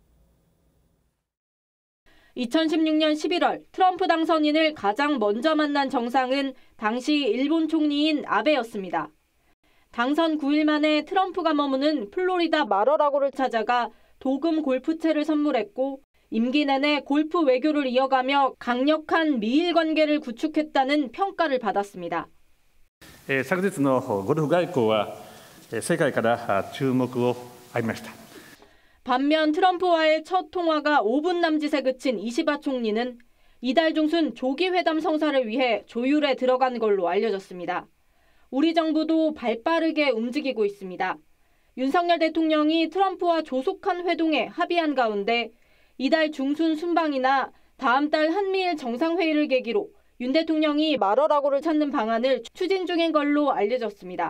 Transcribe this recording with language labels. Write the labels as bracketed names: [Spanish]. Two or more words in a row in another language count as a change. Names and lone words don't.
[Korean] 2016년 11월 트럼프 당선인을 가장 먼저 만난 정상은 당시 일본 총리인 아베였습니다. 당선 9일 만에 트럼프가 머무는 플로리다 마러라고를 찾아가 도금 골프채를 선물했고 임기 내내 골프 외교를 이어가며 강력한 미일 관계를 구축했다는 평가를 받았습니다. [Japanese] 昨日のゴルフ外交は世界から注目を浴びました。 [Korean] 반면 트럼프와의 첫 통화가 5분 남짓에 그친 이시바 총리는 이달 중순 조기 회담 성사를 위해 조율에 들어간 걸로 알려졌습니다. 우리 정부도 발빠르게 움직이고 있습니다. 윤석열 대통령이 트럼프와 조속한 회동에 합의한 가운데 이달 중순 순방이나 다음 달 한미일 정상회의를 계기로 윤 대통령이 마러라고를 찾는 방안을 추진 중인 걸로 알려졌습니다.